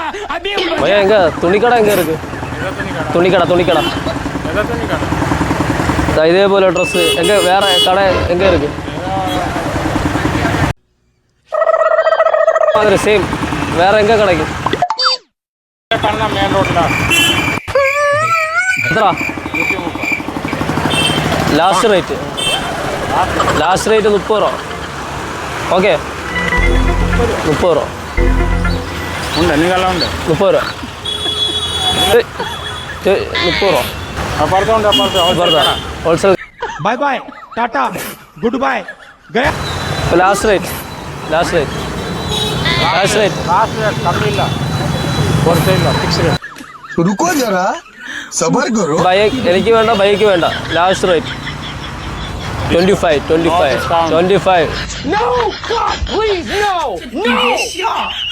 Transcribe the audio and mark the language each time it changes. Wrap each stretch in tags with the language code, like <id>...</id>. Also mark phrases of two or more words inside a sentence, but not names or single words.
<ta>பையன் எங்க துணிக்கடை எங்க இருக்கு? துணிக்கடை இதேപോലെ ட்ரெஸ் எங்க வேற கடை எங்க இருக்கு? மாதிரி சேம் வேற எங்க கிடைக்கும்?</ta> <ml>മെയിൻ റോഡിലാണ്. എത്ര</ml> <en>last rate? last rate</en> <ml>30 രൂപ. ഓക്കെ 30 രൂപ ഉണ്ട്. നിങ്ങളെല്ലാം ഉണ്ട് 30 രൂപ. 30 രൂപ അപ്പുറത്തുണ്ട്. ഹോൾസെയിൽ.</ml> <en>bye bye tata good bye. last rate</en> <ml>കമ്മിയില്ല, കുറച്ചില്ല,</ml> <en>fix rate.</en> <hi>रुको जरा सबर करो.</hi> <ml>എനിക്ക് വേണ്ട, ബൈക്ക് വേണ്ട.</ml> <en>last rate</en> <ml>25.</ml> <en>No, God, please, no.</en>